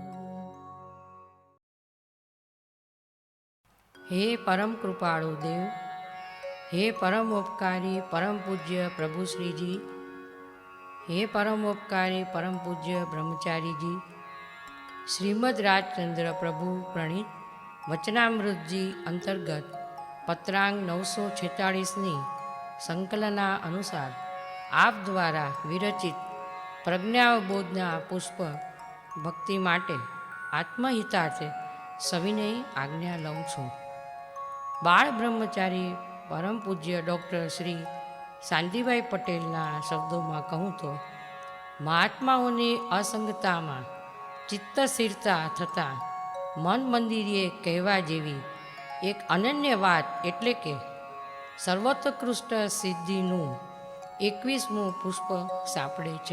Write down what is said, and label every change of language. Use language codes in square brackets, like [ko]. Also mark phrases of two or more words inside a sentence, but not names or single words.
[gu] હે પરમ કૃપાળુ દેવ, હે પરમોપકારી પરમ પૂજ્ય પ્રભુ શ્રી જી, હે પરમોપકારી પરમ પૂજ્ય બ્રહ્મચારી જી, શ્રીમદ રાજચંદ્ર પ્રભુ પ્રણીત વચનામૃતજી અંતર્ગત પત્રાંક 946ની સંકલના અનુસાર આપ દ્વારા વિરચિત પ્રજ્ઞાવબોધના પુષ્પ ભક્તિ માટે આત્મહિતાર્થે સવિનય આજ્ઞા લઉં છું. બાળ બ્રહ્મચારી પરમ પૂજ્ય ડૉક્ટર શ્રી શાંતિભાઈ પટેલના શબ્દોમાં કહું તો, મહાત્માઓની અસંગતામાં ચિત્ત સ્થિરતા થતાં મન મંદિરે કહેવા જેવી એક અનન્ય વાત એટલે કે સર્વોત્કૃષ્ટ સિદ્ધિનું 21મું પુષ્પ સાંપડે છે.